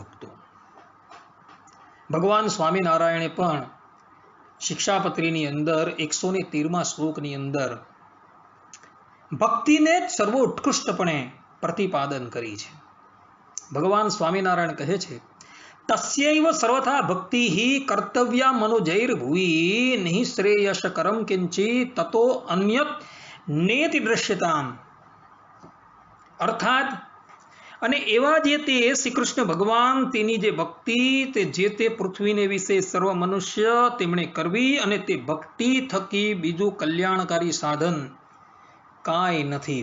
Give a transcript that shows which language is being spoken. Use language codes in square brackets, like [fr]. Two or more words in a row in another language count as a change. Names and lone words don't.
[gu] ભક્તો ભગવાન સ્વામિનારાયણે પણ શિક્ષાપત્રીની અંદર 113મા શ્લોકની અંદર ભક્તિને જ સર્વોત્કૃષ્ટપણે પ્રતિપાદન કરી છે। ભગવાન સ્વામિનારાયણ કહે છે [sa] तस्यैव सर्वथा भक्ति ही कर्तव्या मनुजैर्भुवि नहीं श्रेयस्करं किंचित् ततो अन्यत् नेति दृश्यताम् [gu] અર્થાત અને એવા જે તે શ્રી કૃષ્ણ ભગવાન તેની જે ભક્તિ તે જે તે પૃથ્વીને વિશે સર્વ મનુષ્ય તેમણે કરવી અને તે ભક્તિ થકી બીજું કલ્યાણકારી સાધન કાંઈ નથી.